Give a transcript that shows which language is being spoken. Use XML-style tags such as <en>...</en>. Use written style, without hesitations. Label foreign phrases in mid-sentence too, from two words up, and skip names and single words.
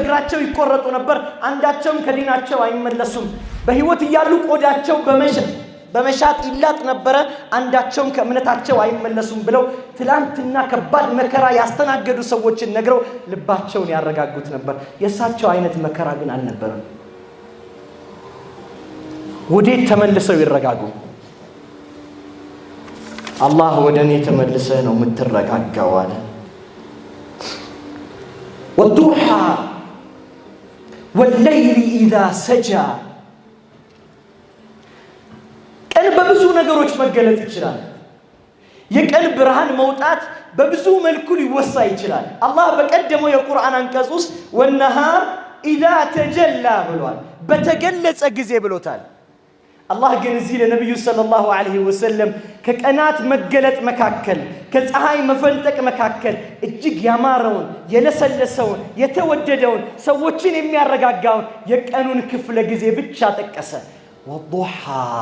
<am>እግራቸው ይቆረጡ ነበር አንዳቸውም ከዲናቸው አይመለሱም በህይወት እያሉ ቆዳቸው በመሻት ይላጥ ነበር አንዳቸውም ከእምነታቸው አይመለሱም ብለው ትላንትና ከባድ መከራ ያስተናገዱ ሰዎችን ነግረው ልባቸውን ያረጋጉት ነበር የሳቸው አይነት መከራ ግን አልነበረም ወዴት ተመልሰው ይረጋጉ አላህ ወደኔ ተመልሰ ነው ምትረጋጋው አለ والضحى</am> <ar>والليل اذا سجى</ar> <am>ቀን በብዙ ነገሮች መገለጽ ይችላል የቀን ብርሃን መውጣት በብዙ መልኩ ሊወሳ ይችላል አላህ በቀደመው የቁርአን አንቀጽ ውስጥ</am> <ar>والنهار اذا تجلى</ar> <am>ብሏል በተገለጸ ጊዜ ብሎታል አላህ ግን እዚህ ለነብዩ ሰለላሁ ዐለይሂ ወሰለም ከቀናት መገለጥ መካከል ከፀሐይ መፈንጠቅ መካከል እጅግ ያማረውን የለሰለሰውን የተወደደውን ሰዎችን የሚያረጋጋውን የቀኑን ክፍለ ጊዜ ብቻ ጠቀሰ والضحى</am>